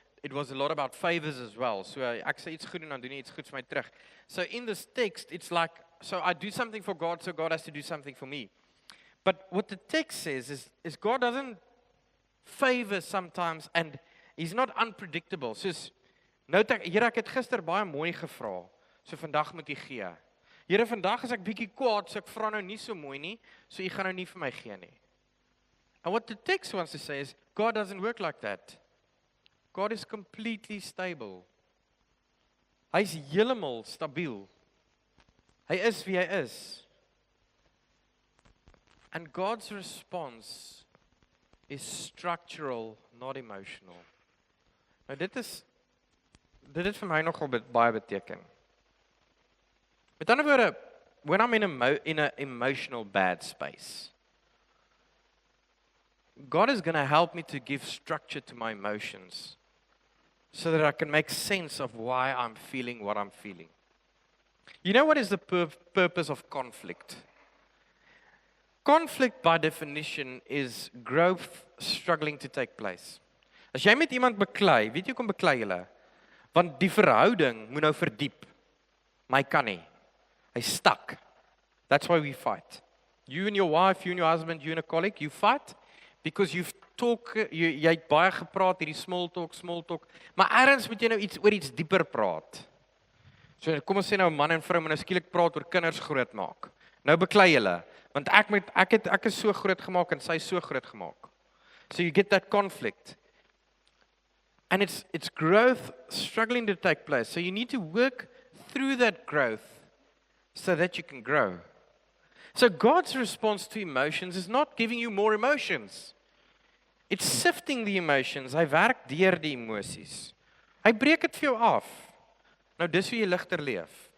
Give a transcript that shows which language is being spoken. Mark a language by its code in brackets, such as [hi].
[en] It was a lot about favors as well. [af] So ek sê iets goed en dan doen jy iets goeds vir my terug. [en] So in this text, it's like, so I do something for God, so God has to do something for me. But what the text says is God doesn't favor sometimes, and he's not unpredictable. [af] Soos, nou Here, ek het gister baie mooi gevra, so vandag moet jy gee. Here, vandag is ek bietjie kwaad, so ek vra nou nie so mooi nie, so jy gaan nou nie vir my gee nie. [en] And what the text wants to say is, God doesn't work like that. God is completely stable. [af] Hy's heeltemal stabiel. Hy is wie hy is. [en] And God's response is structural, not emotional. [af] Nou dit het vir my nogal baie beteken. Met ander woorde, [en] when I'm in an emotional bad space, God is going to help me to give structure to my emotions so that I can make sense of why I'm feeling what I'm feeling. You know what is the purpose of conflict? Conflict by definition is growth struggling to take place. [af] As jy met iemand beklei, weet jy kom beklei julle? Want die verhouding moet nou verdiep. My kan nie. Hy's stuck. [en] That's why we fight. You and your wife, you and your husband, you and a colleague, you fight because [af] jy het baie gepraat, hierdie small talk, maar ergens moet jy nou oor iets dieper praat. So kom ons sê nou man en vrou moet nou skielik praat oor kinders grootmaak. Nou beklei julle, want ek is so groot gemaak en sy is so groot gemaak. [en] So you get that conflict. And it's growth struggling to take place. So you need to work through that growth so that you can grow. So God's response to emotions is not giving you more emotions. It's sifting the emotions. [af] Hy werk deur die emosies. Hy breek dit vir jou af. Nou dis hoe jy ligter leef.